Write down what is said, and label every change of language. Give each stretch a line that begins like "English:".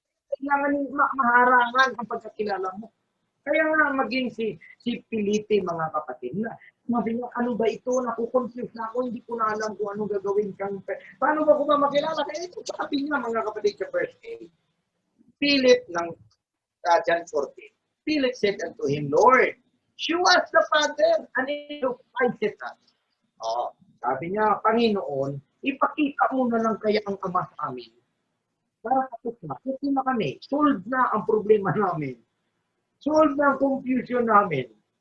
Filipino: Kailangan maharangan ang pagkakilala mo. Kaya nga maging si Felipe, mga kapatid, na sabi niya, ano ba ito? Nakukonfuse na ako, hindi ko na alam kung ano gagawin kang. Paano ba ko ba makilala? Kaya ito sabi niya, mga kapatid, sa verse 8. Philip ng John 14.
English: Philip said unto him, Lord, show us the Father, and it sufficeth us.
Filipino: Sabi niya, Panginoon, ipakita mo na lang kaya ang Ama sa amin. Para tapos na, kasi na kami, solve na ang problema namin. Solve na ang confusion namin.